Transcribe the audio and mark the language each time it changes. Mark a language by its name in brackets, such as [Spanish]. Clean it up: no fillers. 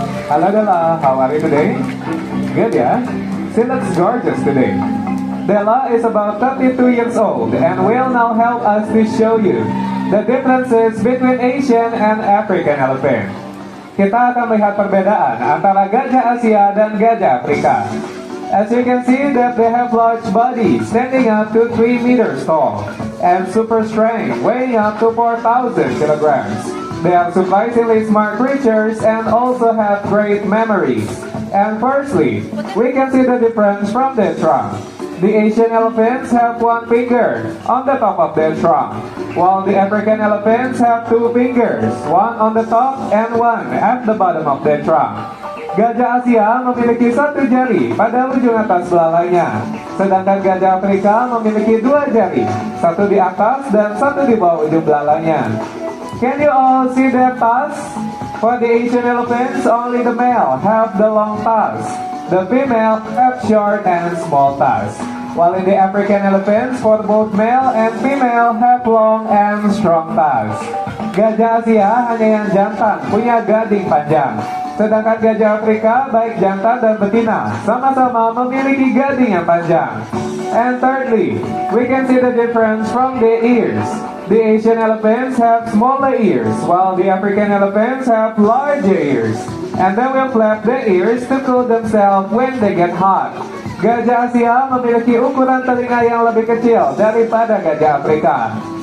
[English] Hello, Della. How are you today? Good, yeah? She looks gorgeous today. Della is about 32 years old and will now help us to show you the differences between Asian and African elephant. [Indonesian] Kita akan melihat perbedaan antara gajah Asia dan gajah Afrika. [English] As you can see that they have large bodies standing up to 3 meters tall and super strength weighing up to 4,000 kilograms. They are surprisingly smart creatures and also have great memories. And firstly, we can see the difference from their trunk. The Asian elephants have 1 finger on the top of their trunk, while the African elephants have 2 fingers, 1 on the top and 1 at the bottom of their trunk. [Indonesian] Gajah Asia memiliki 1 jari pada ujung atas belalainya, sedangkan gajah Afrika memiliki 2 jari, 1 di atas dan 1 di bawah ujung belalainya. [English] Can you all see their tusks? For the Asian elephants, only the male have the long tusks. The female have short and small tusks. While in the African elephants, for both male and female have long and strong tusks. [Indonesian] Gajah Asia hanya yang jantan punya gading panjang. Sedangkan gajah Afrika, baik jantan dan betina, sama-sama memiliki gading yang panjang. [English] And thirdly, we can see the difference from the ears. The Asian elephants have smaller ears, while the African elephants have larger ears. And they will flap their ears to cool themselves when they get hot. [Indonesian] Gajah Asia memiliki ukuran telinga yang lebih kecil daripada gajah Afrika.